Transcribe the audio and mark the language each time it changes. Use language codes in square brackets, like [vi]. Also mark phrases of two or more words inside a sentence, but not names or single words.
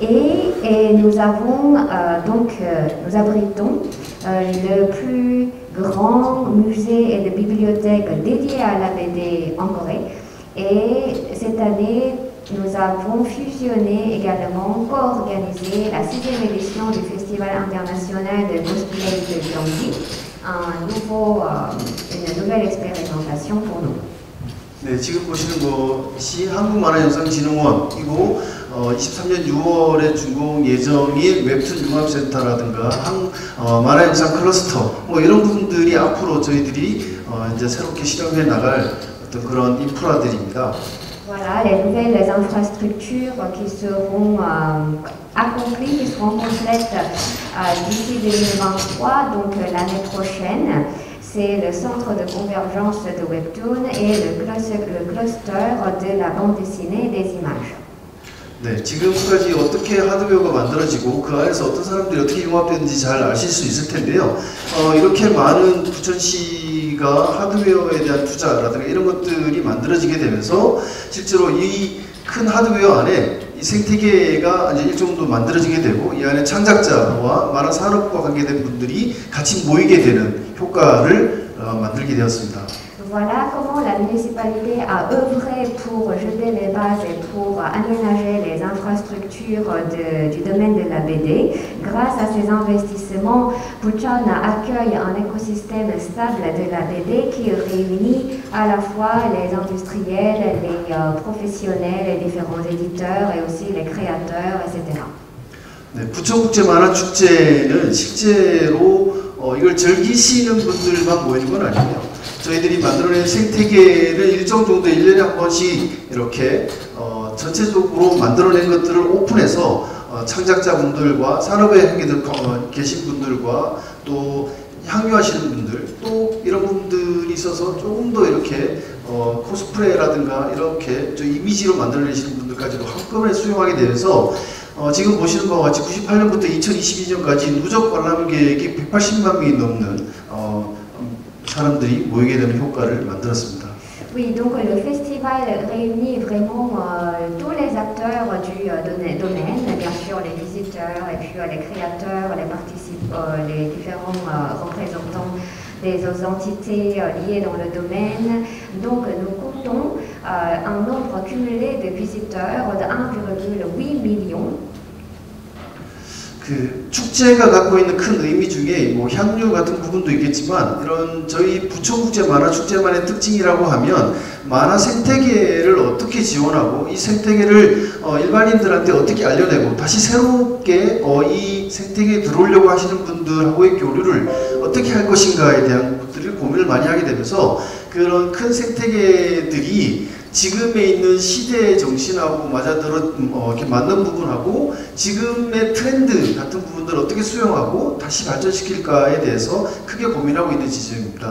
[fr] Et nous avons nous abritons le plus grand musée et de bibliothèque dédié à la BD en Corée. Et cette année, nous avons fusionné également, co-organisé la 6e édition du Festival international de cosplay de Gyeonggi, une nouvelle expérimentation pour nous. [ko] 네, 지금 보시는 것이 한국만화영상진흥원이고 23년 6월에 준공 예정인 웹툰 융합센터라든가 만화영상 클러스터 뭐 이런 부분들이 앞으로 저희들이 이제 새롭게 실험해 나갈 어떤 그런 인프라들입니다. [fr] Voilà, les nouvelles infrastructures qui seront accomplies, qui seront complètes d'ici 2023, donc l'année prochaine. C'est le centre de convergence de Webtoon et le cluster de la bande dessinée et des images. [ko] 네, 지금까지 어떻게 하드웨어가 만들어지고 그 안에서 어떤 사람들이 어떻게 융합되는지 잘 아실 수 있을 텐데요. 이렇게 많은 부천시가 하드웨어에 대한 투자라든가 이런 것들이 만들어지게 되면서 실제로 이 큰 하드웨어 안에 이 생태계가 이제 일정 정도 만들어지게 되고 이 안에 창작자와 만화 산업과 관계된 분들이 같이 모이게 되는 효과를 만들게 되었습니다. [fr] Voilà comment la municipalité a œuvré pour jeter les bases et pour aménager les infrastructures du domaine de la BD. Grâce à ces investissements, Bucheon accueille un écosystème stable de la BD qui réunit à la fois les industriels, les professionnels, les différents éditeurs et aussi les créateurs, etc. [ko] 네, 부천국제만화축제는 실제로 이걸 즐기시는 분들만 모이는 건 아니에요. 저희들이 만들어낸 생태계를 일정 정도 1년에 한 번씩 이렇게 전체적으로 만들어낸 것들을 오픈해서 창작자분들과 산업에 계신 분들과 또 향유하시는 분들 또 이런 분들이 있어서 조금 더 이렇게 코스프레라든가 이렇게 좀 이미지로 만들어내시는 분들까지도 한꺼번에 수용하게 되어서 지금 보시는 바와 같이 98년부터 2022년까지 누적 관람객이 180만 명이 넘는 사람들이 모이게 되는 효과를 만들었습니다. [fr] Oui, donc le festival réunit vraiment tous les acteurs du domaine, bien sûr les visiteurs et puis les créateurs, les participants, les différents représentants des entités liées dans le domaine. Donc nous comptons un nombre cumulé de visiteurs de 1,8 million. [ko] 그 축제가 갖고 있는 큰 의미 중에 뭐 향유 같은 부분도 있겠지만 이런 저희 부천국제 만화축제만의 특징이라고 하면 만화 생태계를 어떻게 지원하고 이 생태계를 일반인들한테 어떻게 알려내고 다시 새롭게 이 생태계에 들어오려고 하시는 분들하고의 교류를 어떻게 할 것인가에 대한 것들을 고민을 많이 하게 되면서 그런 큰 생태계들이 지금에 있는 시대의 정신하고 이렇게 맞는 부분하고 지금의 트렌드 같은 부분들을 어떻게 수용하고 다시 발전시킬까에 대해서 크게 고민하고 있는 지점입니다.